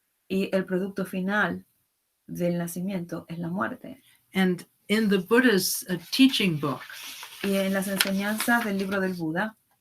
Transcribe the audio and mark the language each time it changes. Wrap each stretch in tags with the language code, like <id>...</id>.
<es>Y el producto final del nacimiento es la muerte.</es> <en>And in the Buddha's teaching book,</en> <es>Y en las enseñanzas del libro del Buda,</es>